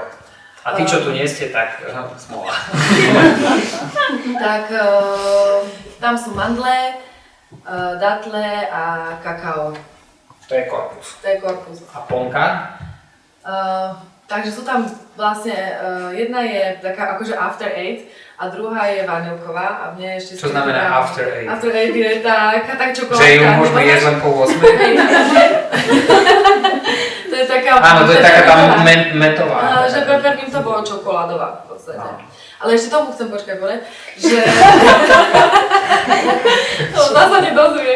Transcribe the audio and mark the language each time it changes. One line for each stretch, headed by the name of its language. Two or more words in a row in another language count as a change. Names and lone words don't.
Slovak: A tí, čo tu nie ste, tak smola. Tak tam sú mandle, datle a kakao. To je korpus. To je korpus. A plnka? Takže sú tam vlastne, jedna je taká akože after eight a druhá je vanilková a mne ešte... Čo znamená after eight? After eight je tak čokoládka. Že ju môžeme jesť len po 8? To je taká... Áno, to je taká tá metová. Že peppermint to bolo čokoládová v podstate. No. Ale ešte tomu chcem počkať, že... To zase nedozvie.